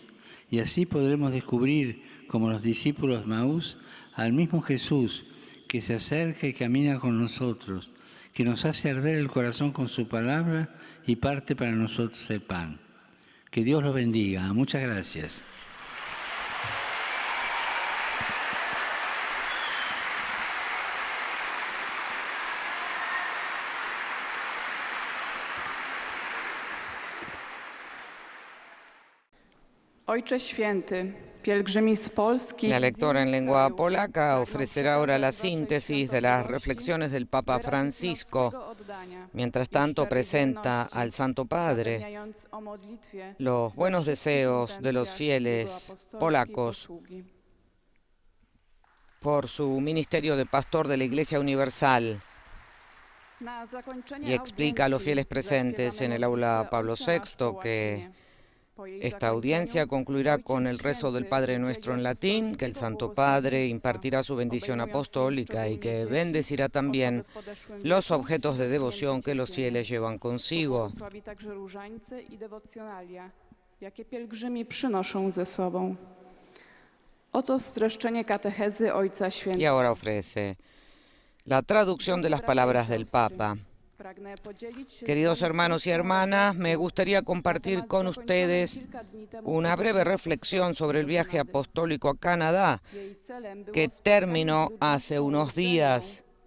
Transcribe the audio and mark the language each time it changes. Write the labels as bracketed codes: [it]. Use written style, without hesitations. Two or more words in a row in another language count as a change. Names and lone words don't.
[es] Y así podremos descubrir, como los discípulos Maús, al mismo Jesús que se acerca y camina con nosotros, que nos hace arder el corazón con su palabra y parte para nosotros el pan. Que Dios los bendiga. Muchas gracias. [pl] Ojcze Święty, pielgrzymi z Polski. [es] La lectora en lengua polaca ofrecerá ahora la síntesis de las reflexiones del Papa Francisco. Mientras tanto, presenta al Santo Padre los buenos deseos de los fieles polacos por su ministerio de pastor de la Iglesia Universal y explica a los fieles presentes en el aula Pablo VI que esta audiencia concluirá con el rezo del Padre Nuestro en latín, que el Santo Padre impartirá su bendición apostólica y que bendecirá también los objetos de devoción que los fieles llevan consigo. [pl] Jakie pielgrzymi przynoszą ze sobą. Oto streszczenie katechezy Ojca Świętego. [es] Y ahora ofrece la traducción de las palabras del Papa. Queridos hermanos y hermanas, me gustaría compartir con ustedes una breve reflexión sobre el viaje apostólico a Canadá, que terminó hace unos días.